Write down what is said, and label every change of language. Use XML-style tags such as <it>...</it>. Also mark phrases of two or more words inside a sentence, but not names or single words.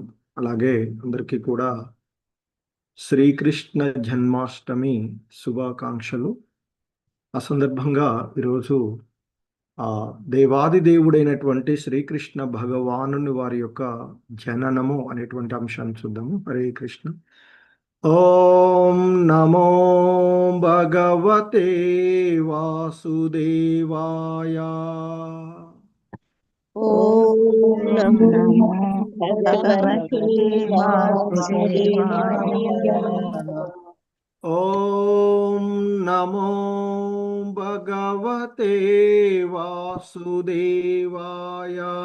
<te>అలాగే అందరికీ కూడా శ్రీకృష్ణ జన్మాష్టమి శుభాకాంక్షలు. ఆ సందర్భంగా ఈరోజు దేవాది దేవుడైనటువంటి శ్రీకృష్ణ భగవానుని వారి యొక్క జననము అనేటువంటి అంశాన్ని చూద్దాము.</te> <sa>హరే కృష్ణ. ఓం నమో భగవతే వాసుదేవాయ. ఓం నమో భగవతే వాసుదేవాయ. ఓం నమో భగవతే వాసుదేవాయ.</sa>